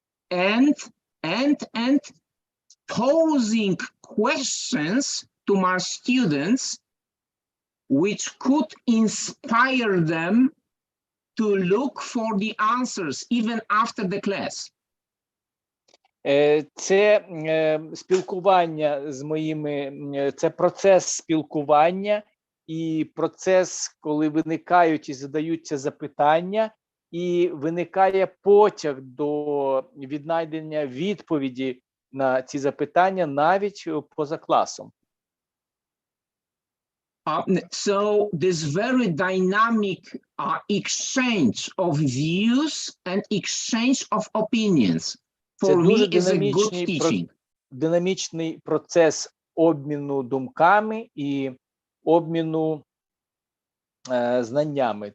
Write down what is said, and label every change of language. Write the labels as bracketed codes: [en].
[en] And posing questions to my students which could inspire them to look for the answers even after the class. [uk] Це спілкування з моїми, це процес спілкування і процес, коли виникають і задаються запитання, і виникає потяг до віднайдення відповіді на ці запитання навіть поза класом. [en] So this very dynamic exchange of views and exchange of opinions for me is a good teaching. [uk] Динамічний процес обміну думками і обміну знаннями.